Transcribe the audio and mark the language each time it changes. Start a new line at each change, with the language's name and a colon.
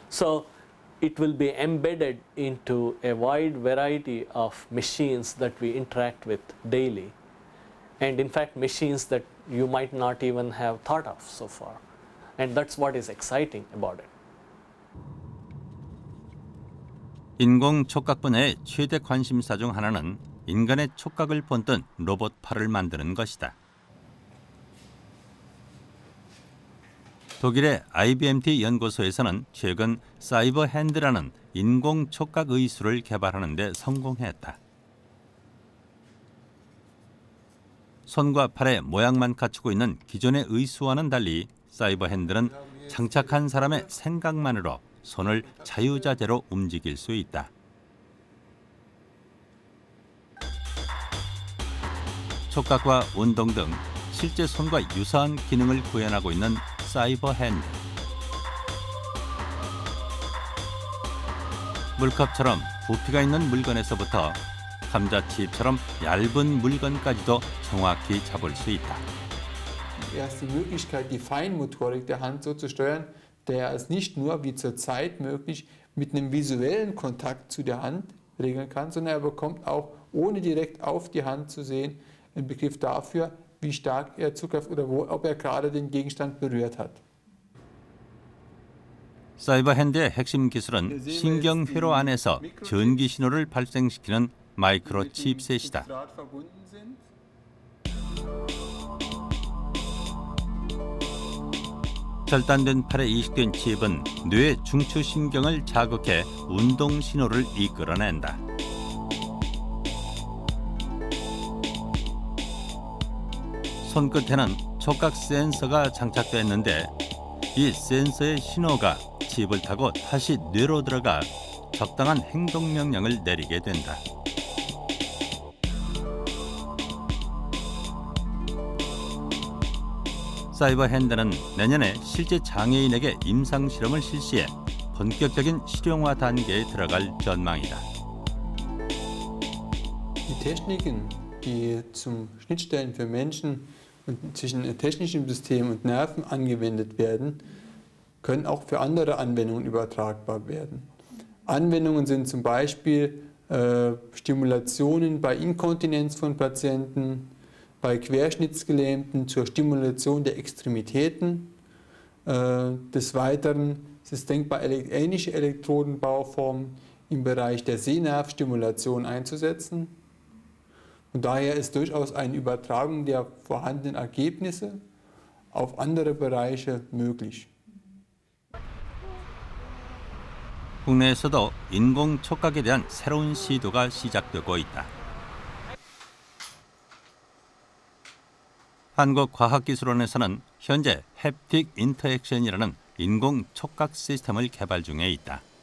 English: So it will be embedded into a wide variety of machines that we interact with daily. And in fact, machines that you might not even have thought of so far. And that's what is exciting about it.
Korean: 인공 촉각 분야의 최대 관심사 중 하나는 인간의 촉각을 본뜬 로봇 팔을 만드는 것이다. 독일의 IBMT 연구소에서는 최근 사이버 핸드라는 인공 촉각 의수를 개발하는 데 성공했다. 손과 팔의 모양만 갖추고 있는 기존의 의수와는 달리 사이버 핸드는 장착한 사람의 생각만으로 손을 자유자재로 움직일 수 있다. 촉각과 운동 등 실제 손과 유사한 기능을 구현하고 있는 사이버 핸드. 물컵처럼 부피가 있는 물건에서부터 감자칩처럼 얇은 물건까지도 정확히 잡을 수 있다.
German: Erst die Möglichkeit, die Feinmotorik der Hand so zu steuern, der es nicht nur wie zurzeit möglich mit einem visuellen Kontakt zu der Hand regeln kann, sondern er bekommt auch, ohne direkt auf die Hand zu sehen, einen Begriff dafür, wie stark er Zugriff oder ob er gerade den Gegenstand berührt hat.
Korean: 사이버 핸드의 핵심 기술은 신경회로 안에서 전기 신호를 발생시키는 마이크로 칩셋이다. 절단된 팔에 이식된 칩은 뇌의 중추신경을 자극해 운동 신호를 이끌어낸다. 손끝에는 촉각 센서가 장착되어 있는데 이 센서의 신호가 칩을 타고 다시 뇌로 들어가 적당한 행동 명령을 내리게 된다. 사이버 핸드는 내년에 실제 장애인에게 임상 실험을 실시해 본격적인 실용화 단계에 들어갈 전망이다.
German: Die Techniken, die zum Schnittstellen für Menschen und zwischen technischem System und Nerven angewendet werden, können auch für andere Anwendungen übertragbar werden. Anwendungen sind zum Beispiel Stimulationen bei Inkontinenz von Patienten, bei Querschnittsgelähmten zur Stimulation der Extremitäten. Des Weiteren ist es denkbar, ähnliche Elektrodenbauformen im Bereich der Sehnervstimulation einzusetzen. Und daher ist durchaus eine Übertragung der vorhandenen Ergebnisse auf andere Bereiche möglich.
Korean: 국내에서도 인공 촉각에 대한 새로운 시도가 시작되고 있다. 한국과학기술원에서는 현재 햅틱 인터액션이라는 인공 촉각 시스템을 개발 중에 있다.